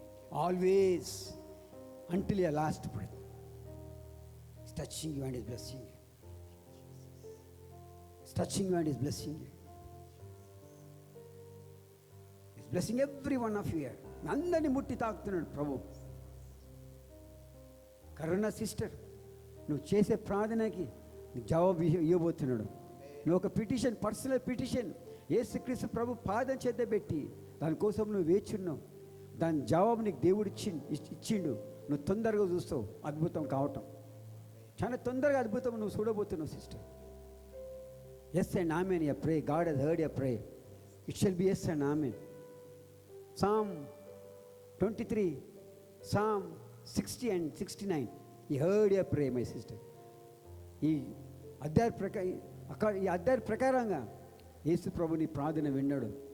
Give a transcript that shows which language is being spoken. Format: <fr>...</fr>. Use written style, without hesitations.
<en>Always, until your last breath. He's touching you and he's blessing you. He's touching you and he's blessing you. He's blessing every one of you here.</en> <te>అందరినీ ముట్టి తాకుతున్నాడు ప్రభు. కరుణ sister, నువ్వు చేసే ప్రార్థనకి జవాబు ఇవ్వబోతున్నాడు. నువ్వు ఒక పిటిషన్, పర్సనల్ పిటిషన్ యేసుక్రీస్తు ప్రభు పాదం చేత పెట్టి దానికోసం నువ్వు వేచున్నావు. దాని జవాబు నీకు దేవుడు ఇచ్చిండు. నువ్వు తొందరగా చూస్తావు అద్భుతం కావటం. చాలా తొందరగా అద్భుతం నువ్వు చూడబోతున్నావు sister.</te> <en>Yes and amen, you pray. God has heard your prayer. It shall be yes and amen. Psalm 23, Psalm 60 and 69. He heard your prayer, my sister.</en> <te>ఈ అధ్యాయ ప్రకారంగా యేసు ప్రభు నీ ప్రార్థన విన్నాడు.</te>